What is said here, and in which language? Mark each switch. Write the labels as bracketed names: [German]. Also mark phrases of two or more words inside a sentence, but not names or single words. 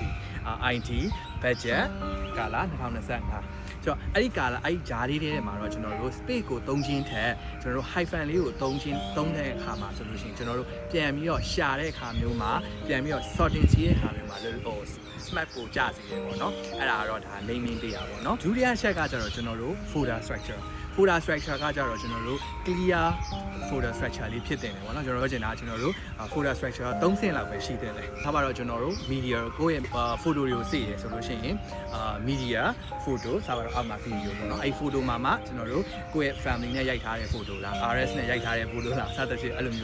[English] IT budget [Burmese] ကာလ2025ဆိုတော့အဲ့ဒီကာလအဲ့ဒီဂျားလေးထဲမှာတော့ကျွန်တော်တို့ space ကိုသုံးခြင်းထက်ကျွန်တော်တို့ hyphen လေးကိုသုံး တဲ့အခါမှာဆိုလို့ရှိရင်ကျွန်တော်တို့ပြန်ပြီးတော့ရှာတဲ့အခါမျိုးမှာပြန်ပြီးတော့ sorting စီးတဲ့အခါမျိုးမှာဟို smart ကိုကြာစီတယ်ပေါ့နော်အဲ့ဒါကတော့ဒါ naming ပေးရပါပေါ့နော်ဒုတိယချက်ကကျတော့ကျွန်တော်တို့ [English] folder structure [Burmese] ကကြတော့ကျွန်တော်တို့ [English] clear folder structure [Burmese] လေးဖြစ်တင်တယ်ပေါ့နော်ကျွန်တော်ပြောချင်တာကျွန်တော်တို့ [English] folder structure [Burmese] 3ဆင့်လောက်ပဲရှိတယ်လေဒါပါတော့ကျွန်တော်တို့ media ကိုယ့်ရဲ့ photo တွေကိုစေ့ရဆိုလို့ရှိရင် media photo ဆိုတော့အောက်မှာ video ပေါ့နော်အဲ့ photo မှာမှကျွန်တော်တို့ကိုယ့်ရဲ့ family နဲ့ရိုက်ထားတဲ့ photo လား RS နဲ့ရိုက်ထားတဲ့ photo လားစသဖြင့်အဲ့လိုမျိုး